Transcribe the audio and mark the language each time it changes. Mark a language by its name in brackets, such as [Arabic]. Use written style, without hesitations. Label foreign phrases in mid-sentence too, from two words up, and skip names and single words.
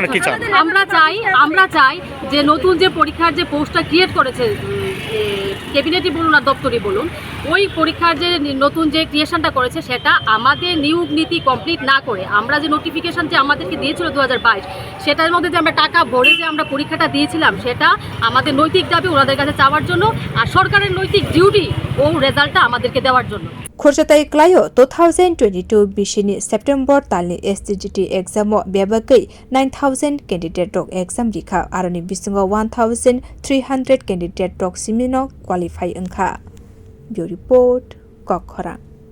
[Bangla] আমরা চাই যে নতুন যে পরীক্ষার যে পোস্টটা ক্রিয়েট করেছে ক্যাবিনেটই বলুন আর দপ্তরই বলুন ওই পরীক্ষার যে নতুন যে ক্রিয়েশনটা করেছে সেটা আমাদের নিয়োগ নীতি কমপ্লিট না করে আমরা যে নোটিফিকেশন যে আমাদেরকে দিয়েছিল 2022 সেটার মধ্যে যে আমরা টাকা ভরে যে আমরা পরীক্ষাটা দিয়েছিলাম সেটা আমাদের নৈতিক দাবি ওনাদের কাছে চাওয়ার জন্য আর সরকারের নৈতিক ডিউটি ও রেজাল্টটা আমাদেরকে দেওয়ার জন্য [Kok Borok] खुर्जताई क्लायो 2022 बिसिनि सेप्टेम्बर तालनि STGT एग्जामो बेबागै 9000 कैंडिडेट रक एग्जाम लिखा आरोनि बिसिङाव 1300 कैंडिडेट रक सिमिनो क्वालिफाई ओंखा ब्यू रिपोर्ट कखरा।